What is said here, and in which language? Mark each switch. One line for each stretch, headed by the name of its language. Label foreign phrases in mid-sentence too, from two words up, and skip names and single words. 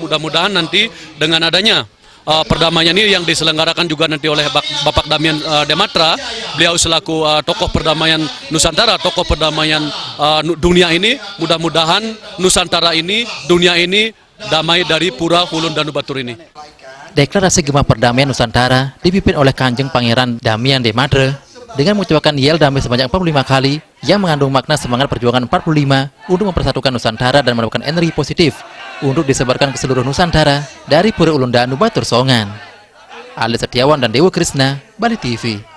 Indonesian: Mudah-mudahan nanti dengan adanya perdamaian ini yang diselenggarakan juga nanti oleh Bapak Damian Dematra, beliau selaku tokoh perdamaian Nusantara, tokoh perdamaian dunia ini, mudah-mudahan Nusantara ini, dunia ini damai dari Pura Ulun Danu Batur ini. Deklarasi Gema Perdamaian Nusantara dipimpin oleh Kanjeng Pangeran Damian Dematra dengan mengucapkan yel damai sebanyak 45 kali yang mengandung makna semangat perjuangan 45 untuk mempersatukan Nusantara dan menemukan energi positif untuk disebarkan ke seluruh Nusantara dari Pura Ulun Danu Batur Songan. Ali Setiawan dan Dewa Krisna, Bali TV.